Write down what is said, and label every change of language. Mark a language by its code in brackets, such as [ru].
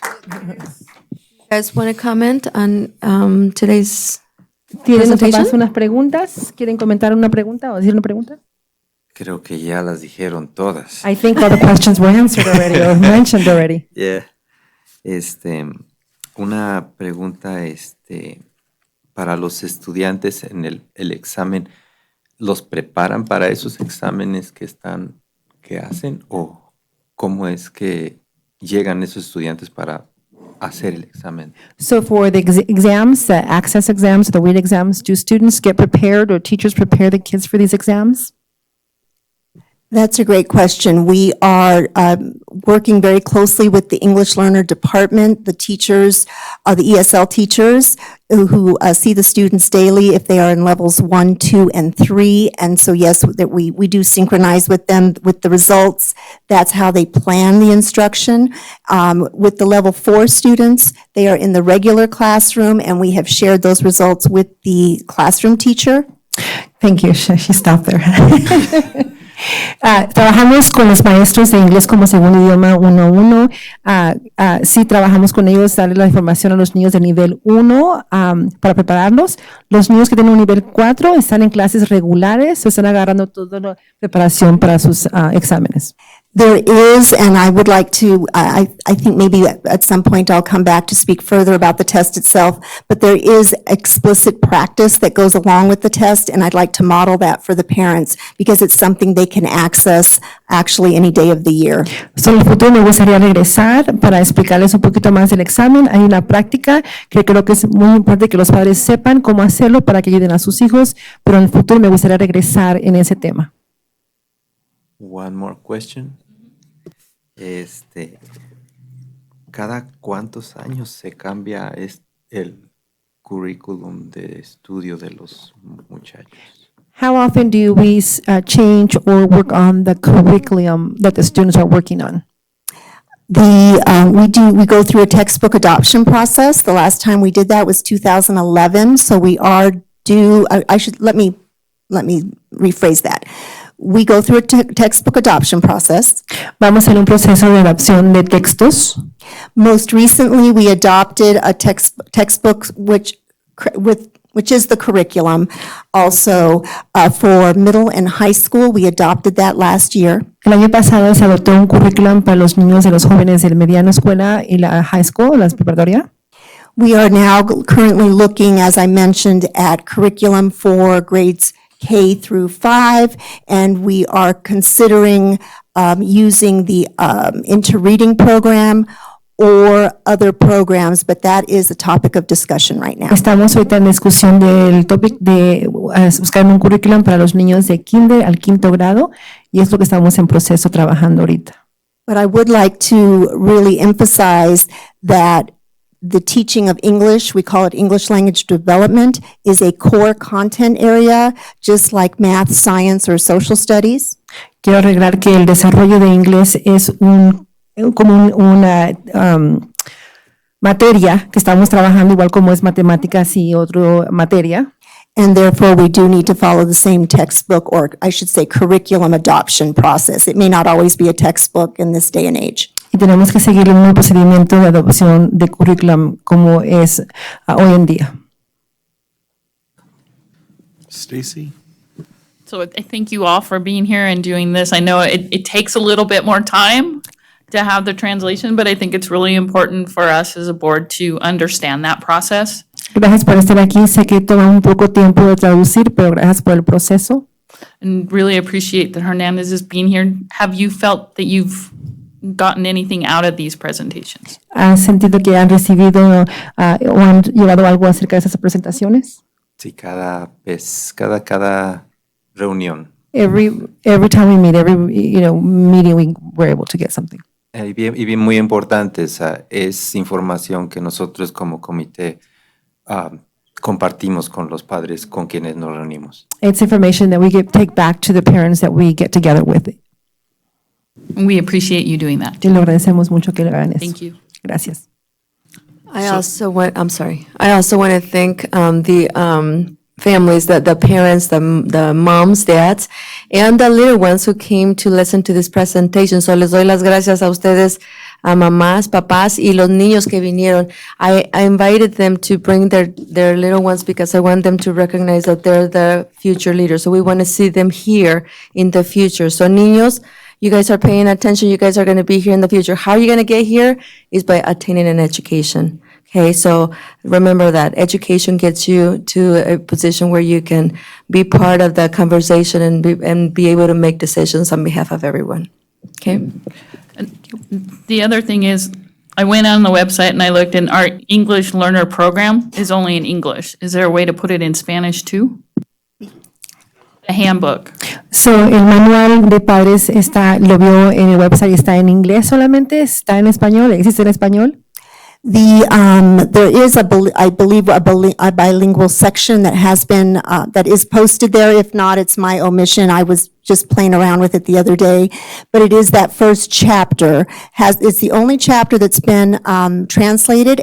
[en] You guys want to comment on today's [es] ¿Tienen los [en] presentation? [es] papás unas preguntas? ¿Quieren comentar una pregunta o decir una pregunta? Creo que ya las dijeron todas. [en] I think all the questions were answered already or mentioned already. Yeah. [es] Una pregunta, para los estudiantes en el examen, ¿los preparan para esos exámenes que hacen o cómo es que llegan esos estudiantes para hacer el examen? [en] So for the exams, the access exams, the weight exams, do students get prepared or teachers prepare the kids for these exams? That's a great question. We are working very closely with the English Learner Department, the teachers, the ESL teachers who see the students daily if they are in levels 1, 2, and 3. And so, yes, that we do synchronize with them with the results. That's how they plan the instruction. With the level 4 students, they are in the regular classroom, and we have shared those results with the classroom teacher. Thank you. She stopped there. [es] Trabajamos con los maestros de inglés como segundo idioma 1-1. Sí, trabajamos con ellos, darle la información a los niños de nivel 1 para prepararlos. Los niños que tienen un nivel 4 están en clases regulares, están agarrando toda la preparación para sus exámenes. [en] There is, and I would like to, I think maybe at some point I'll come back to speak further about the test itself, but there is explicit practice that goes along with the test, and I'd like to model that for the parents because it's something they can access actually any day of the year. [es] So, en el futuro me gustaría regresar para explicarles un poquito más del examen. Hay una práctica que creo que es muy importante que los padres sepan cómo hacerlo para que ayuden a sus hijos, pero en el futuro me gustaría regresar en ese tema. [en] One more question. [es] ¿Cada cuántos años se cambia el currículum de estudio de los muchachos? [en] How often do we change or work on the curriculum that the students are working on? We go through a textbook adoption process. The last time we did that was 2011, so we are due, let me rephrase that. We go through a textbook adoption process. [es] Vamos a un proceso de adopción de textos. [en] Most recently, we adopted a textbook which is the curriculum. Also, for middle and high school, we adopted that last year. [es] El año pasado se adoptó un currículum para los niños de los jóvenes de la mediana escuela y la high school, la preparatoria. [en] We are now currently looking, as I mentioned, at curriculum for grades K through 5, and we are considering using the interreading program or other programs, but that is a topic of discussion right now. [es] Estamos ahorita en discusión del topic de buscar un currículum para los niños de kinder al 5º grado, y es lo que estamos en proceso trabajando ahorita. [en] But I would like to really emphasize that the teaching of English, we call it English language development, is a core content area, just like math, science, or social studies. [es] Quiero arreglar que el desarrollo de inglés es como una materia que estamos trabajando igual como es matemáticas y otra materia. [en] And therefore, we do need to follow the same textbook, or I should say curriculum adoption process. It may not always be a textbook in this day and age. [es] Y tenemos que seguir el mismo procedimiento de adopción de currículum como es hoy en día. [en] Stacy? So I thank you all for being here and doing this. I know it takes a little bit more time to have the translation, but I think it's really important for us as a board to understand that process. [es] Gracias por estar aquí. Sé que toma un poco tiempo de traducir, pero gracias por el proceso. [en] And really appreciate that Hernandez is being here. Have you felt that you've gotten anything out of these presentations? [es] ¿Has sentido que han recibido o han llevado algo acerca de esas presentaciones? Sí, cada vez, cada reunión. [en] Every time we meet, every meeting, we were able to get something. [es] Y bien muy importante, es información que nosotros como comité compartimos con los padres con quienes nos reunimos. [en] It's information that we take back to the parents that we get together with. We appreciate you doing that. [es] Y lo agradecemos mucho que lo hagan eso. [en] Thank you. [es] Gracias. [en] I also want to thank the families, the parents, the moms, dads, and the little ones who came to listen to this presentation. [es] So les doy las gracias a ustedes, a mamás, papás, y los niños que vinieron. [en] I invited them to bring their little ones because I want them to recognize that they're the future leaders. So we want to see them here in the future. So niños, you guys are paying attention. You guys are going to be here in the future. How are you going to get here? Is by attaining an education. Okay, so remember that education gets you to a position where you can be part of the conversation and be able to make decisions on behalf of everyone. Okay. The other thing is, I went on the website and I looked, and our English learner program is only in English. Is there a way to put it in Spanish too? The handbook. [es] So, el manual de padres lo vio en el website, está en inglés solamente, está en español, ¿existe en español? [en] There is I believe a bilingual section that has been, that is posted there. If not, it's my omission. I was just playing around with it the other day. But it is that first chapter it's the only chapter that's been, translated.